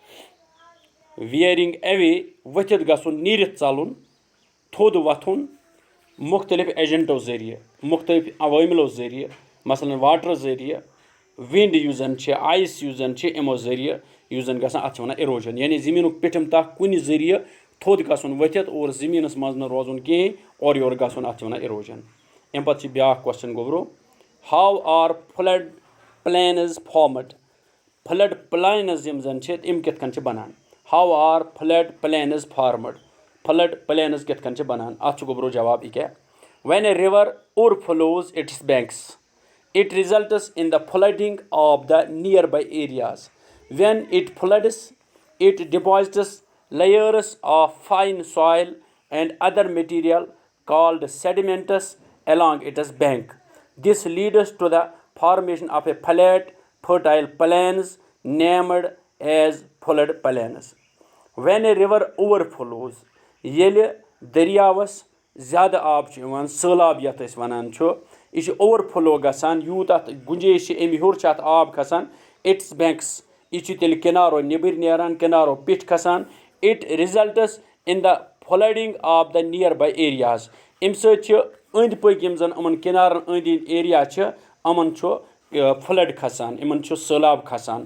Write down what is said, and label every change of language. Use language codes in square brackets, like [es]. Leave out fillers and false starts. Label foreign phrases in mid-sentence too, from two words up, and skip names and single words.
[en] wearing away [ks] ؤتھِتھ گژھُن نیٖرِتھ ژلُن تھوٚد وۄتھُن مُختٔلِف ایجنٹو ذٔریعہٕ مُختٔلِف عوٲمِلو ذٔریعہٕ مثلاً واٹر ذٔریعہٕ وِنڈ یُس زن چھِ آیِس یُس زن چھِ یِمو ذٔریعہٕ یُس زن گژھان اَتھ چھِ وَنان اِروجن یعنی زٔمیٖنُک پیٚٹھِم تہ کُنہِ ذٔریعہٕ تھوٚد گژھُن ؤتھِتھ اور زٔمیٖنس منٛز نہٕ روزُن کِہینۍ اورٕ یورٕ گژھُن اَتھ چھِ وَنان اِروجن. اَمہِ پتہٕ چھِ بیاکھ کوسچن گوٚبرو [en] how are flood plains formed flood plains [ks] یِم زن چھِ یِم کِتھ کٔنۍ چھِ بنان [en] how are flood plains formed flood plains [ks] کِتھ کٔنۍ چھِ بنان اَتھ چھُ گوٚبرو جواب یہِ کیاہ [en] when a river overflows its banks it results in the flooding of the nearby areas. When it floods it deposits layers of fine soil and other material called sediments along its bank. This leads to the formation of a flat fertile plains named as flood plains. When a river overflows [ks] ییٚلہِ دٔریاوس زیادٕ آب چھُ یِوان سہلاب یَتھ أسۍ وَنان چھُ یہِ چھُ اوٚور فلو گژھان یوٗت اَتھ گُنجٲیِش چھِ اَمہِ ہیوٚر چھُ اَتھ آب کھسان [en] its banks [ks] یہِ چھُ تیٚلہِ کِنارو نیٚبٕرۍ نیران کِنارو پیٚٹھۍ کھسان [en] it results in the flooding of the nearby areas [ks] اَمہِ سۭتۍ چھِ أنٛدۍ پٔکۍ یِم زن یِمن کِنارن أنٛدۍ أنٛدۍ ایریا چھِ یِمن چھُ فلڈ کھسان یِمن چھُ سہلاب کھسان.